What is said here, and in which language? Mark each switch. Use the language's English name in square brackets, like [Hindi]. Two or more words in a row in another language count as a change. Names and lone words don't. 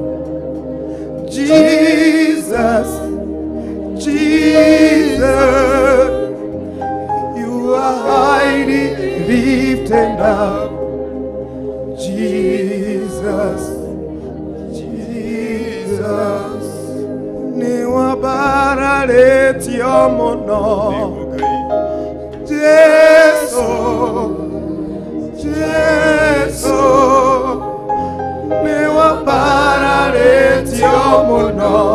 [English] Jesus, Jesus, you are highly lifted up. Jesus, Jesus, [Meru] ni wabaraleti omono. Jesu, Jesu, ni wabaraleti omono.